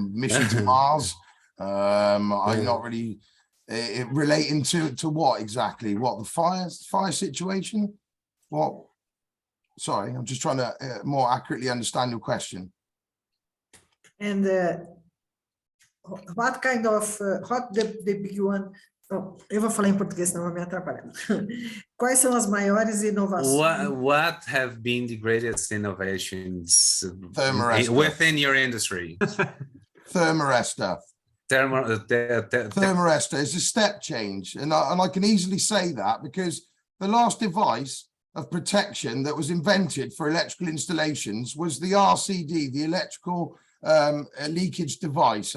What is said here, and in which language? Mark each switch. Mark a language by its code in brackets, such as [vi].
[en] Mission to Mars. I'm not really relating to what exactly? What, the fire situation? What? Sorry, I'm just trying to more accurately understand your question. And what kind of what the big one? [pt] Oh, eu vou falar em português, senão vai me atrapalhar. Quais são as maiores inovações? [en] What have been the greatest innovations Thermarester. within your industry? Thermarester. Thermarester is a step change, and I can easily say that because the last device of protection that was invented for electrical installations was the RCD, the electrical leakage device.